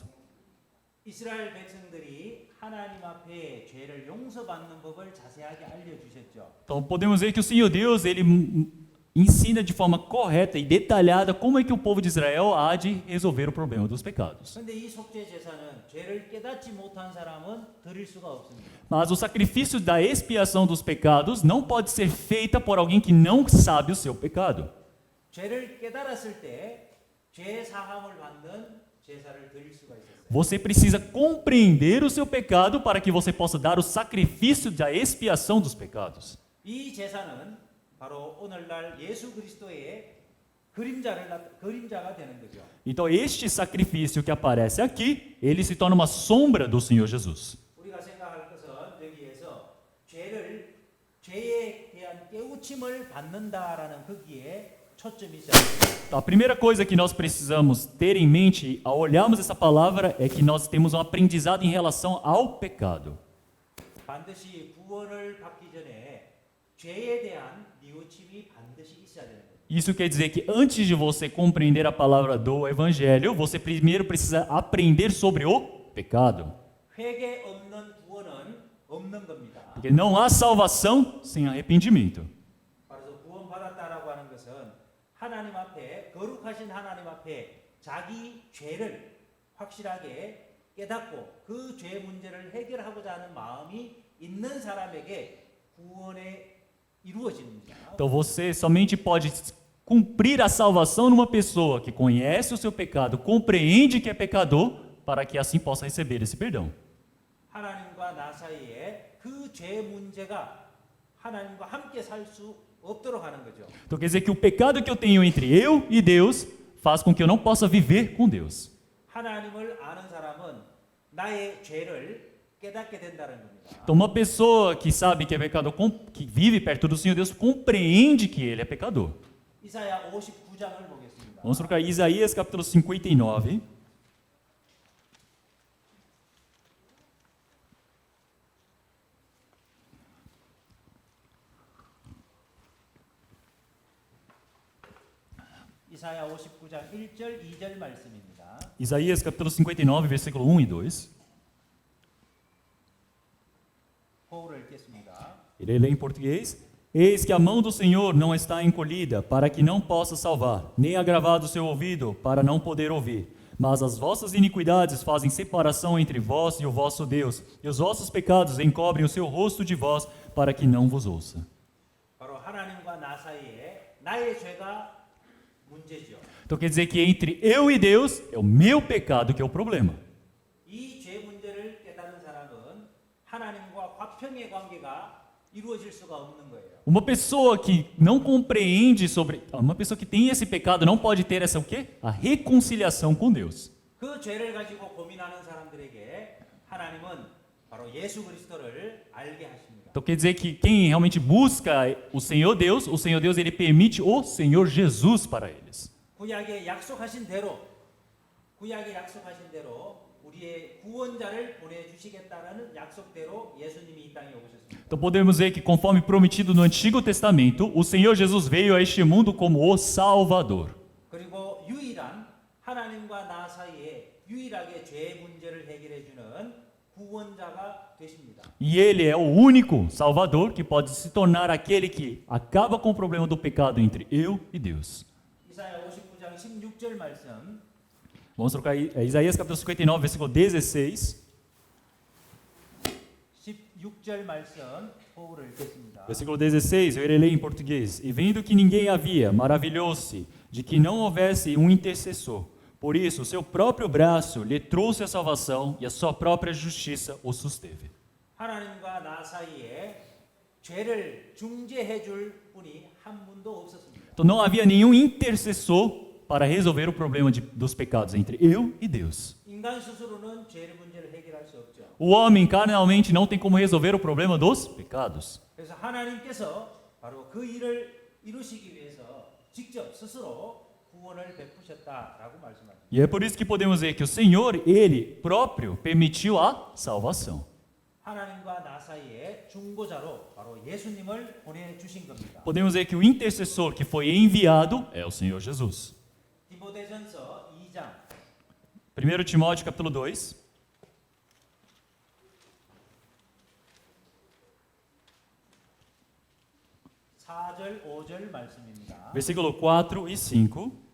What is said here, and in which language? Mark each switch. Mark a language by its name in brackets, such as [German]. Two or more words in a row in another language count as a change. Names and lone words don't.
[Korean] 이스라엘 백성들이 하나님 앞에 죄를 용서받는 법을 자세하게 알려주셨죠. [Portuguese] Então podemos ver que o Senhor Deus, ele ensina de forma correta e detalhada como é que o povo de Israel há de resolver o problema dos pecados. [Korean] 그런데 이 속죄 제사는 죄를 깨닫지 못한 사람은 드릴 수가 없습니다. [Portuguese] Mas o sacrifício da expiação dos pecados não pode ser feita por alguém que não sabe o seu pecado. [Korean] 죄를 깨달았을 때 죄 사함을 받는 제사를 드릴 수가 있었어요. [Portuguese] Você precisa compreender o seu pecado para que você possa dar o sacrifício da expiação dos pecados. [Korean] 이 제사는 바로 오늘날 예수 그리스도의 그림자가 되는 거죠. [Portuguese] Então este sacrifício que aparece aqui, ele se torna uma sombra do Senhor Jesus. [Korean] 우리가 생각할 것은 여기에서 죄에 대한 깨우침을 받는다라는 거기에 초점이 있어요. [Portuguese] A primeira coisa que nós precisamos ter em mente ao olharmos essa palavra é que nós temos um aprendizado em relação ao pecado. [Korean] 반드시 구원을 받기 전에 죄에 대한 뉘우침이 반드시 있어야 되는 거예요. [Portuguese] Isso quer dizer que antes de você compreender a palavra do Evangelho, você primeiro precisa aprender sobre o pecado. [Korean] 회개 없는 구원은 없는 겁니다. [Portuguese] Porque não há salvação sem arrependimento. [Korean] 그래서 구원받았다라고 하는 것은 하나님 앞에 거룩하신 하나님 앞에 자기 죄를 확실하게 깨닫고 그 죄 문제를 해결하고자 하는 마음이 있는 사람에게 구원에 이루어집니다. [Portuguese] Então você somente pode cumprir a salvação numa pessoa que conhece o seu pecado, compreende que é pecador, para que assim possa receber esse perdão. [Korean] 하나님과 나 사이에 그 죄 문제가 하나님과 함께 살 수 없도록 하는 거죠. [Portuguese] Então quer dizer que o pecado que eu tenho entre eu e Deus faz com que eu não possa viver com Deus. [Korean] 하나님을 아는 사람은 나의 죄를 깨닫게 된다는 겁니다. [Portuguese] Então uma pessoa que sabe que é pecador, que vive perto do Senhor Deus, compreende que ele é pecador. [Korean] 이사야 59장을 보겠습니다. [Portuguese] Vamos trocar Isaías capítulo 59. [Korean] 이사야 59장 1절 2절 말씀입니다. [Portuguese] Isaías capítulo 59, versículo 1 e 2. [Korean] 호흡을 읽겠습니다. [Portuguese] Ele lê em português. Eis que a mão do Senhor não está encolhida, para que não possa salvar, nem agravado o seu ouvido, para não poder ouvir. Mas as vossas iniquidades fazem separação entre vós e o vosso Deus, e os vossos pecados encobrem o seu rosto de vós, para que não vos ouça. [Korean] 바로 하나님과 나 사이에 나의 죄가 문제죠. [Portuguese] Então quer dizer que entre eu e Deus é o meu pecado que é o problema. [Korean] 이 죄 문제를 깨닫는 사람은 하나님과 화평의 관계가 이루어질 수가 없는 거예요. [Portuguese] Uma pessoa que não compreende sobre, uma pessoa que tem esse pecado não pode ter essa o quê? A reconciliação com Deus. [Korean] 그 죄를 가지고 고민하는 사람들에게 하나님은 바로 예수 그리스도를 알게 하십니다. [Portuguese] Então quer dizer que quem realmente busca o Senhor Deus ele permite o Senhor Jesus para eles. [Korean] 구약에 약속하신 대로 우리의 구원자를 보내주시겠다라는 약속대로 예수님이 이 땅에 오셨습니다. [Portuguese] Então podemos ver que conforme prometido no Antigo Testamento, o Senhor Jesus veio a este mundo como o Salvador. [Korean] 그리고 유일한 하나님과 나 사이에 유일하게 죄 문제를 해결해 주는 구원자가 되십니다. [Portuguese] E ele é o único Salvador que pode se tornar aquele que acaba com o problema do pecado entre eu e Deus. [Korean] 이사야 59장 16절 말씀. [Portuguese] Vamos trocar Isaías capítulo 59, versículo 16. [Korean] 16절 말씀 호흡을 읽겠습니다. [Portuguese] Versículo 16, eu irei ler em português. E vendo que ninguém havia, maravilhou-se de que não houvesse um intercessor. Por isso, o seu próprio braço lhe trouxe a salvação e a sua própria justiça o susteve. [Korean] 하나님과 나 사이에 죄를 중재해 줄 분이 한 분도 없었습니다. [Portuguese] Então não havia nenhum intercessor para resolver o problema dos pecados entre eu e Deus. [Korean] 인간 스스로는 죄 문제를 해결할 수 없죠. [Portuguese] O homem carnalmente não tem como resolver o problema dos pecados. [Korean] 그래서 하나님께서 바로 그 일을 이루시기 위해서 직접 스스로 구원을 베푸셨다라고 말씀합니다. [Portuguese] E é por isso que podemos ver que o Senhor, Ele próprio, permitiu a salvação. [Korean] 하나님과 나 사이에 중보자로 바로 예수님을 보내주신 겁니다. [Portuguese] Podemos ver que o intercessor que foi enviado é o Senhor Jesus. [Korean] 디모데전서 2장 [Portuguese] 1 Timóteo capítulo 2, [Korean] 4절 5절 말씀입니다. [Portuguese] versículo 4 e 5.